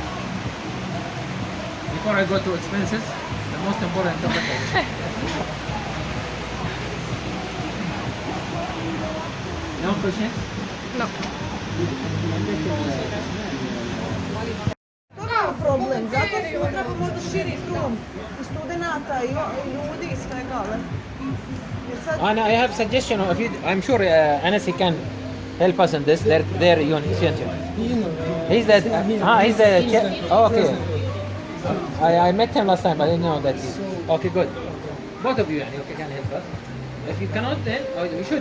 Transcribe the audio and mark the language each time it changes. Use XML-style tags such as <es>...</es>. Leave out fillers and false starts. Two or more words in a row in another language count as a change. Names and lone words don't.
<en>Before I go to expenses, the most important topic. No questions? No.</en> <hr>To je problem, zato sutra možda širi krug i studenata i ljudi i svega, ali...</hr> <en>And I have suggestion. I'm sure Anas can help us in this. Their unit. He's the. He's the. Oh, okay. I met him last time, but I didn't know that. Okay, good. Both of you, okay, can help us. If you cannot, then we should.</en>